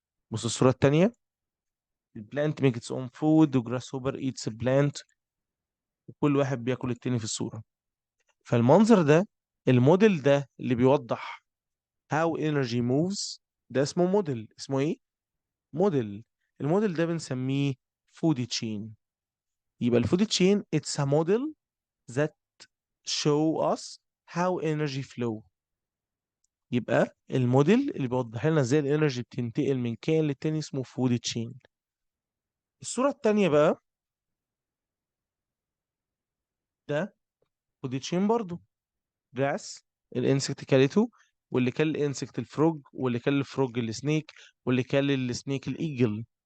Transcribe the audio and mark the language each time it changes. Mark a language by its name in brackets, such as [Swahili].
[Arabic] بص الصورة التانية، البلانت ميك its own food وجراس هوبر eats plant، وكل واحد بياكل التاني في الصورة. فالمنظر ده، الموديل ده اللي بيوضح [English] how energy moves، [Arabic] ده اسمه موديل. اسمه ايه؟ موديل. الموديل ده بنسميه فود تشين. [English] يبقى الفود chain it's a model that show us how energy flow. [Arabic] يبقى الموديل اللي بيوضح لنا ازاي الانرجي بتنتقل من كائن للتاني اسمه فود تشين. الصورة التانية بقى، ده فود تشين برضو. جراس، الانسكت كلته، واللي كل الانسكت الفروج، واللي كل الفروج السنيك، واللي كل السنيك الايجل.